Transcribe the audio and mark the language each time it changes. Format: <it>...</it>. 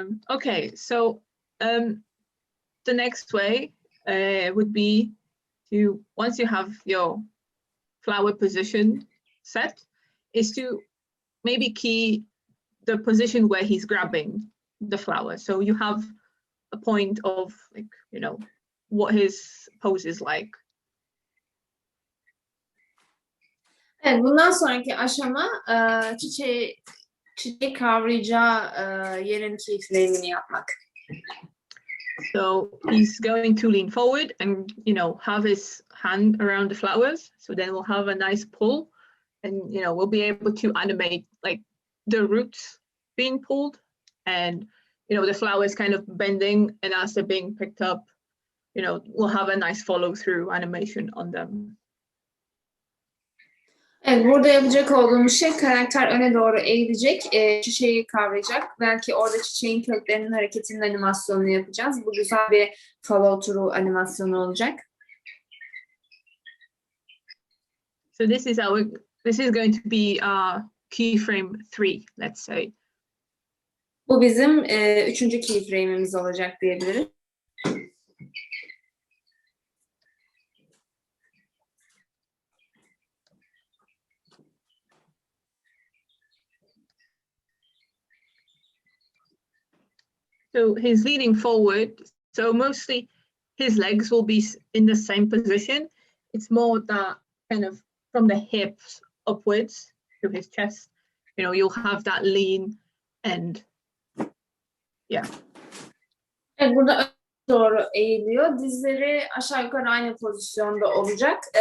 <en>Okay, so the next way would be to, once you have your flower position set, is to maybe key the position where he's grabbing the flower. So you have a point of what his pose is like.</en> <tr>Evet, bundan sonraki aşama çiçeği kavrayacağı yerin keyiflerini yapmak.</tr> <en>So he's going to lean forward and have his hand around the flowers. So then we'll have a nice pull and we'll be able to animate like the roots being pulled, and the flowers kind of bending, and as they're being picked up, we'll have a nice follow through animation on them.</en> <tr>Evet, burada yapacak olduğumuz şey karakter öne doğru eğilecek, çiçeği kavrayacak. Belki orada çiçeğin köklerinin hareketinin animasyonunu yapacağız. Bu güzel bir follow through animasyonu olacak.</tr> <en>So this is going to be keyframe 3, let's say.</en> <tr>Bu bizim 3. keyframe'imiz olacak diyebiliriz.</tr> <en>So he's leaning forward, so mostly his legs will be in the same position. It's more that kind of from the hips upwards to his chest, you'll have that lean, and yeah.</en> <tr>Evet, burada öne doğru eğiliyor. Dizleri aşağı yukarı aynı pozisyonda olacak.</tr>